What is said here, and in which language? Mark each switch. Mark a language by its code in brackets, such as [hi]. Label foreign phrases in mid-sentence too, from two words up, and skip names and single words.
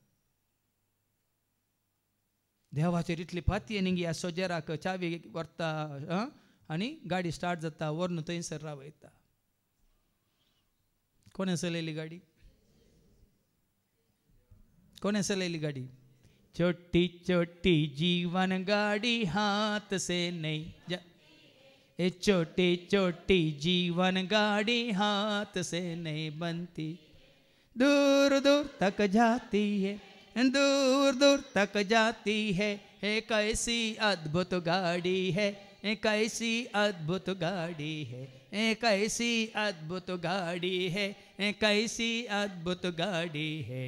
[kok] देवाचेर इतली फाती न्ही ह्या सोजेराक चावी व्हरता आनी गाडी स्टार्ट जाता व्हरून थंयसर रावयता. कोणें चलयली गाडी कोणें चलयली गाडी. [hi] छोटी छोटी जीवन गाड़ी हाथ से नहीं ए छोटी छोटी जीवन गाड़ी हाथ से नहीं बनती दूर दूर तक जाती है दूर दूर तक जाती है कैसी अद्भुत गाड़ी है कैसी अद्भुत गाड़ी है कैसी अद्भुत गाड़ी है कैसी अद्भुत गाड़ी है.